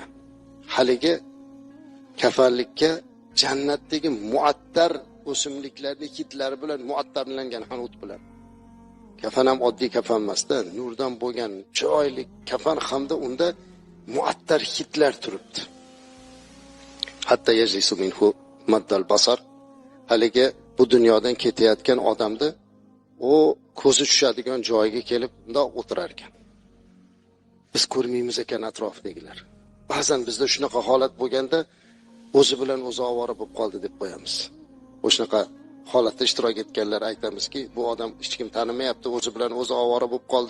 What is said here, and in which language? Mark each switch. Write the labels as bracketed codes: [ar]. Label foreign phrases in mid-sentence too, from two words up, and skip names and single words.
[uz] Haligi kafanlikka jannatdagi muattar o'simliklarning hidlari bilan muattarlangan hanut bilan. Kafan ham oddiy kafan emasda, nurdan bo'lgan chiroyli kafan hamda unda muattar hidlar turibdi. [ar] حتى يجلس منه مد البصر. [uz] Haligi bu dunyodan ketayotgan odamni o ko'zi tushadigan joyiga kelib unda o'tirar ekan. Biz ko'rmaymiz ekan atrofdagilar. Ba'zan bizda shunaqa holat bo'lganda o'zi bilan o'zi ovora bo'lib qoldi deb qo'yamiz. O'shunaqa holatda ishtirok etganlar aytamizki, bu odam hech kim tanimayapti, o'zi bilan o'zi ovora bo'lib qoldi.